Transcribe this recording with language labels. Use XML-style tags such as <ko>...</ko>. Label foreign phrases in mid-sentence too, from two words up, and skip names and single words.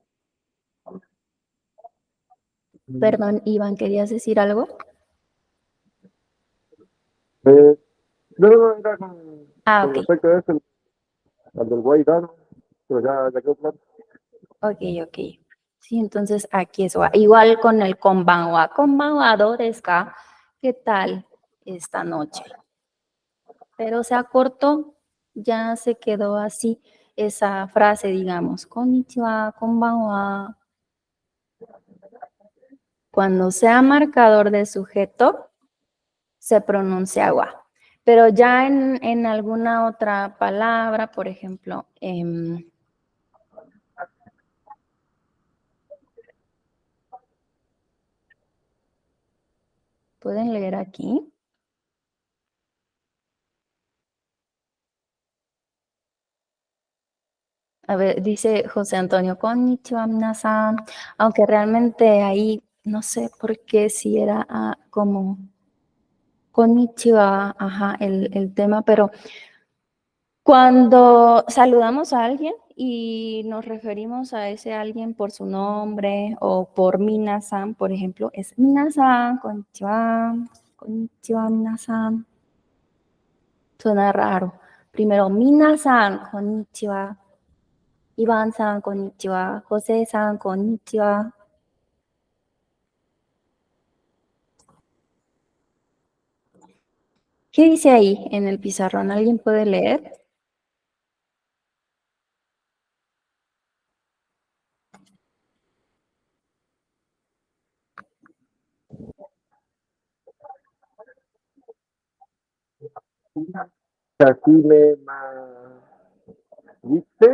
<es>Perdón, Iván, ¿querías decir algo? no, era con Ok, respecto a eso, al del Guaidano, pero ya quedó claro. ok. Sí, entonces aquí es wa. Igual con el konbanwa.</es> <ja>こんばんは どうですか?</ja> <es>¿Qué tal esta noche? Pero se acortó, ya se quedó así esa frase, digamos,</es> <ja>こんにちは、こんばんは.</ja> <es>Cuando sea marcador de sujeto, se pronuncia wa. Pero ya en alguna otra palabra, por ejemplo, ¿pueden leer aquí? A ver, dice José Antonio,</es> <ja>こんにちは皆さん,</ja> <es>aunque realmente ahí no sé por qué si era como konnichiwa, ajá, el tema, pero cuando saludamos a alguien y nos referimos a ese alguien por su nombre o por minasan, por ejemplo, es</es> <ja>皆さん、こんにちは皆さん.</ja> <es>Suena raro. Primero,</es> <ja>皆さん、こんにちは. Iván さん、こんにちは。José さん、こんにちは.</ja> <es>¿Qué dice ahí en el pizarrón? ¿Alguien puede leer? Shakime ma ¿viste?</es>